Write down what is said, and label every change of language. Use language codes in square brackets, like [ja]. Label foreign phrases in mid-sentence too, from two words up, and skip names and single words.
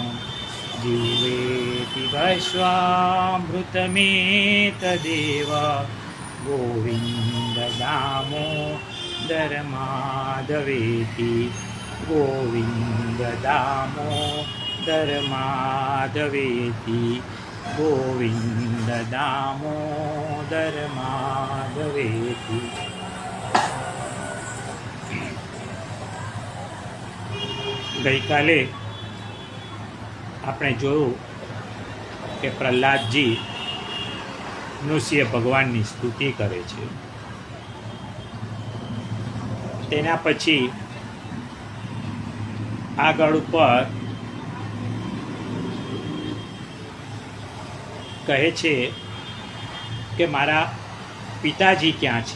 [sa] जिह्वे पिबस्वामृतमेतदेव, गोविन्द दामोदर माधवेति। गोविन्द दामोदर माधवेति। गोविन्द दामोदर माधवेति। [gu] ગઈકાલે આપણે જોયું કે પ્રહલાદજી નૃસિંહ ભગવાનની સ્તુતિ કરે છે. તેના પછી આગળ ઉપર કહે છે કે મારા પિતાજી ક્યાં છે.